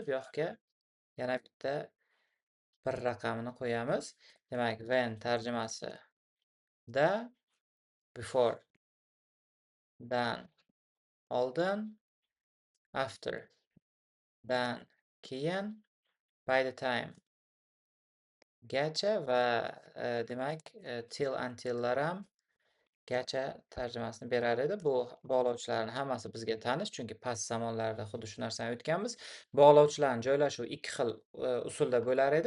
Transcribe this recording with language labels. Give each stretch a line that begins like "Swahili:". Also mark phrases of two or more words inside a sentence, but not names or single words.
Uzbek: Bu yoqqa yana bitta bir raqamini qo'yamiz. Demak, when tarjimasi da, before dan oldin, after dan keyin,
English: by the time
Uzbek: gacha va demak till untillar ham gacha tarjimasini berar edi. Bu bog'lovchilarning hammasi bizga tanish, chunki past zamonlarda xuddi shu narsani o'tganmiz. Bog'lovchilarning joylashuvi ikki xil usulda bo'lar edi.